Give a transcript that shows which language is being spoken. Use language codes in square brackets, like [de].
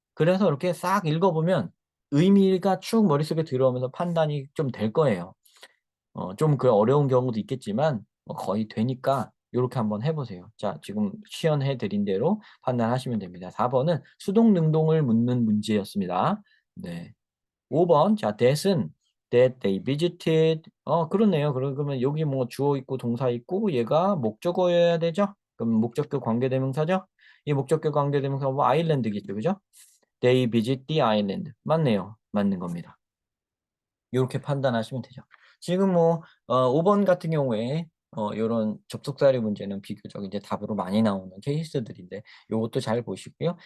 [ko] 그래서 이렇게 싹 읽어보면 의미가 쭉 머릿속에 들어오면서 판단이 좀 될 거예요. 좀 그 어려운 경우도 있겠지만 거의 되니까 요렇게 한번 해보세요. 자, 지금 시연해 드린 대로 판단하시면 됩니다. 4번은 수동 능동을 묻는 문제였습니다. 네. 5번. 자, that은 [en] that they visited. [ko] 그렇네요. 그러면 여기 뭐 주어 있고 동사 있고 얘가 목적어여야 되죠? 그럼 목적격 관계대명사죠? 이 목적격 관계대명사 뭐 아일랜드겠죠. 그죠? [en] They visit the island. [ko] 맞네요. 맞는 겁니다. 이렇게 판단하시면 되죠. 지금 뭐 5번 같은 경우에 요런 접속사리 문제는 비교적 이제 답으로 많이 나오는 케이스들인데 요것도 잘 보시고요.